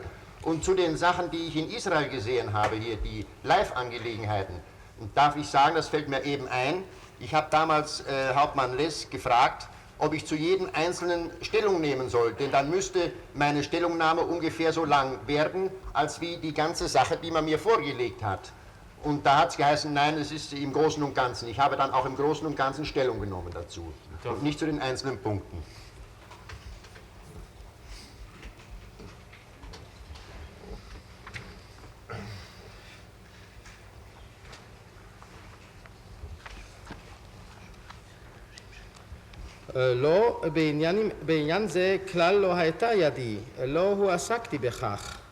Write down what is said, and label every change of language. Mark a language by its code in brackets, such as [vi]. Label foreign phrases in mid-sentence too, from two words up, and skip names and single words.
[de] Und zu den Sachen, die ich in Israel gesehen habe, hier die Live-Angelegenheiten, darf ich sagen, das fällt mir eben ein, ich habe damals Hauptmann Less gefragt, ob ich zu jedem Einzelnen Stellung nehmen soll, denn dann müsste meine Stellungnahme ungefähr so lang werden, als wie die ganze Sache, die man mir vorgelegt hat. Und da hat es geheißen, nein, es ist im Großen und Ganzen. Ich habe dann auch im Großen und Ganzen Stellung genommen dazu und nicht zu den einzelnen Punkten. [he] לא, בעניין זה כלל לא הייתה ידי, לא הועסקתי בכך.